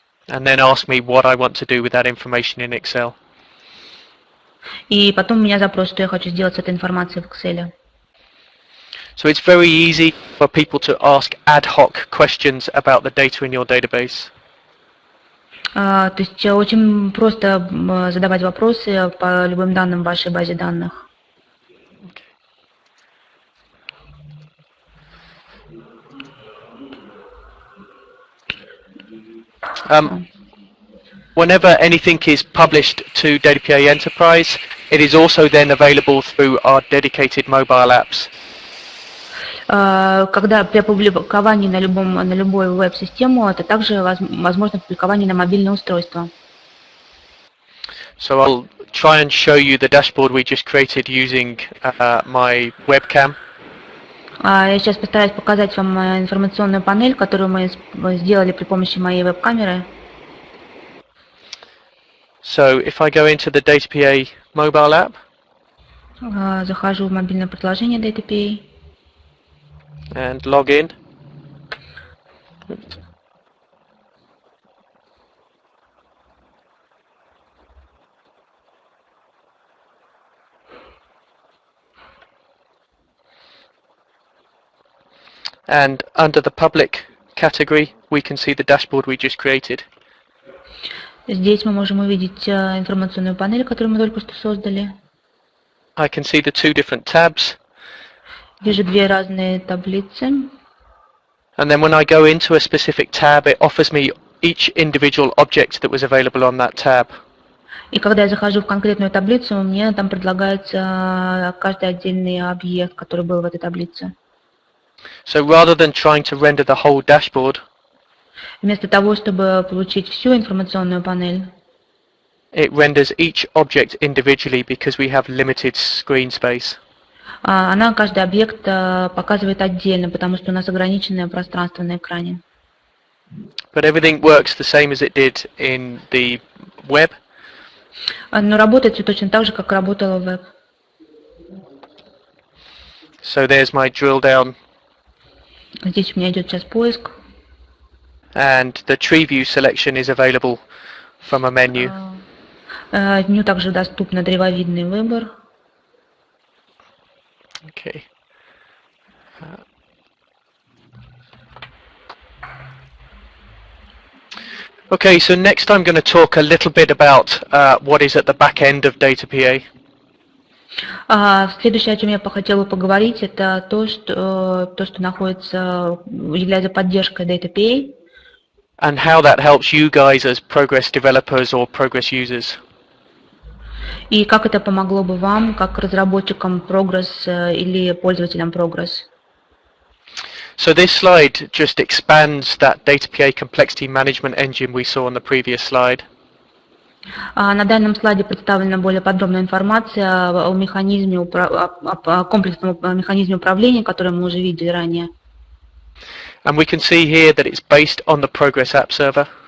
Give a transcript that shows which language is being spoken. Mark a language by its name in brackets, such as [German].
[English] And then ask me what I want to do with that information in Excel. [Russian] И потом у меня запрос, что я хочу сделать с этой информацией в Excel. [English] So it's very easy for people to ask ad hoc questions about the data in your database. [Russian] То есть очень просто задавать вопросы по любым данным в вашей базе данных. [English] Whenever anything is published to DataPA Enterprise, it is also then available through our dedicated mobile apps. [Russian] Когда при опубликовании на любую веб-систему, это также возможно публикование на мобильное устройство. [English] So I'll try and show you the dashboard we just created using my webcam. [Russian] Я сейчас постараюсь показать вам информационную панель, которую мы сделали при помощи моей веб-камеры. [English] So if I go into the DataPA mobile app, [Russian] захожу в мобильное приложение DataPA [English] and log in. And under the public category, we can see the dashboard we just created. [Russian] Здесь мы можем увидеть информационную панель, которую мы только что создали. [English] I can see the two different tabs. [Russian] Вижу две разные таблицы. [English] And then when I go into a specific tab, it offers me each individual object that was available on that tab. [Russian] И когда я захожу в конкретную таблицу, мне там предлагается каждый отдельный объект, который был в этой таблице. [English] So rather than trying to render the whole dashboard, [Russian] вместо того, чтобы получить всю информационную панель, [English] it renders each object individually because we have limited screen space. [Russian] Она каждый объект показывает отдельно, потому что у нас ограниченное пространство на экране. [English] But everything works the same as it did in the web. [Russian] Но работает все точно так же, как работало в веб. [English] So there's my drill down. [Russian] Здесь у меня идет сейчас поиск. [English] And the tree view selection is available from a menu. [Russian] В меню также доступно древовидный выбор. [English] Okay. Okay, so next I'm going to talk a little bit about what is at the back end of DataPA. [Russian] Следующее, о чем я хотела поговорить, это то, что находится, является поддержкой DataPA. [English] And how that helps you guys as progress developers or progress users. [Russian] И как это помогло бы вам, как разработчикам Progress или пользователям Progress? [English] So this slide just expands that DataPA complexity management engine we saw on the previous slide. [Russian] На данном слайде представлена более подробная информация о механизме, о комплексном механизме управления, который мы уже видели ранее. [English] And we can see here that it's based on the Progress App Server.